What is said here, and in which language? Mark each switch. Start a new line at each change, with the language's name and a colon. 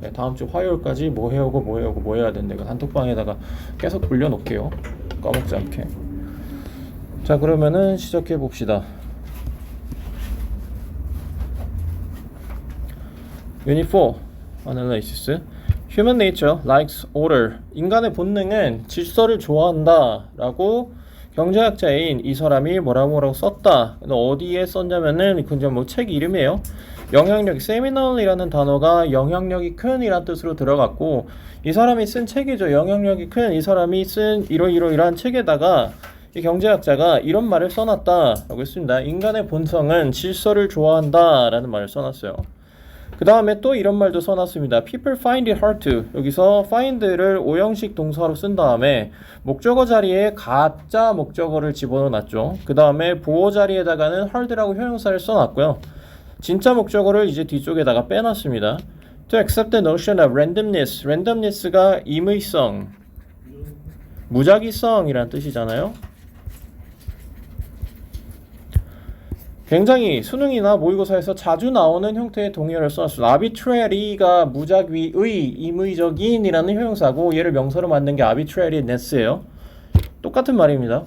Korean: 다음 주 화요일까지 뭐 해오고 뭐 해야 되는데 그 단톡방에다가 계속 올려놓을게요. 까먹지 않게. 자, 그러면은 시작해 봅시다. 유닛 4 Analysis.
English: Human nature likes order.
Korean: 인간의 본능은 질서를 좋아한다 라고 경제학자인 이 사람이 뭐라고 썼다. 어디에 썼냐면은 그냥 뭐 책 이름이에요. 영향력, seminal이라는 단어가 영향력이 큰 이란 뜻으로 들어갔고, 이 사람이 쓴 책이죠. 영향력이 큰 이 사람이 쓴 이러이러이러한 책에다가 이 경제학자가 이런 말을 써놨다라고 했습니다. 인간의 본성은 질서를 좋아한다 라는 말을 써놨어요. 그 다음에 또 이런 말도 써놨습니다.
English: People find it hard to.
Korean: 여기서 find를 오형식 동사로 쓴 다음에 목적어 자리에 가짜 목적어를 집어넣어놨죠. 그 다음에 보어 자리에다가는 hard라고 형용사를 써놨고요. 진짜 목적어를 이제 뒤쪽에다가 빼놨습니다.
English: To accept the notion of randomness.
Korean: randomness가 임의성, 무작위성이란 뜻이잖아요. 굉장히 수능이나 모의고사에서 자주 나오는 형태의 동의어를 써놨습니다. arbitrary가 무작위의, 임의적인이라는 형용사고, 얘를 명사로 만든 게 arbitrariness예요. 똑같은 말입니다.